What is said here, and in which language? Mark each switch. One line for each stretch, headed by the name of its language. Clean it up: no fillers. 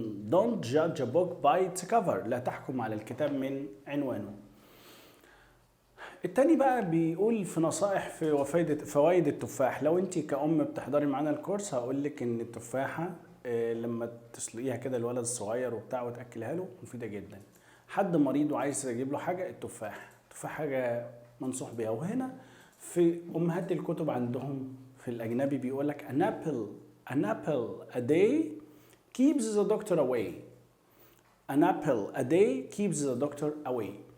English: Don't judge a book by its cover.
Arabic: لا تحكم على الكتاب من عنوانه. التاني بقى بيقول في نصائح في فوائد التفاح. لو انت كأم بتحضري معانا الكورس هقول لك ان التفاحة لما تسلقيها كده الولد الصغير وبتاع وتأكلها له مفيدة جدا. حد مريض وعايز تجيب له حاجة، التفاح حاجة منصوح بيها. وهنا في أمهات الكتب عندهم في الأجنبي بيقول لك
English: an apple a day keeps the doctor away. An apple a day keeps the doctor away.